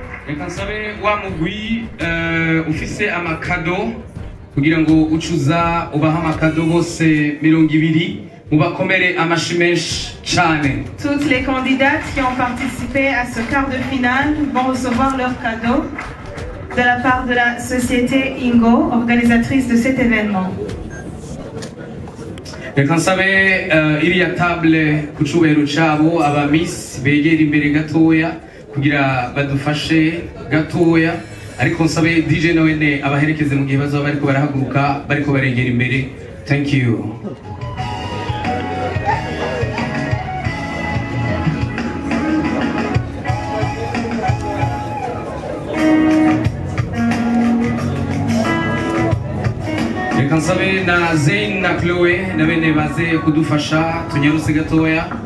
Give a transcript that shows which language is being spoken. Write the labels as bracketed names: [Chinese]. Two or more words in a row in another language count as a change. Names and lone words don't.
[Rundi] reka nsabe wa mugwi ufise amakado kugira ngo ucuza ubaha amakado bose 20 mubakomere amashi menshi cyane. [French] Toutes les candidates qui ont participé à ce quart de finale vont recevoir leur cadeau de la part de la société Ingo, organisatrice de cet événement. [Rundi] Reka nsabe iriya table ku cubahiro cabo aba miss begera imbere gatoya kugira badufashe gatoya, ariko nsabe DJ nawene abaherekeze mu gihe bazaba bariko barahaguruka bariko barengera imbere. [English] Thank you. [Rundi] Reka nsabe na Zain na Chloe na bene baze kudufasha tunyaruse gatoya.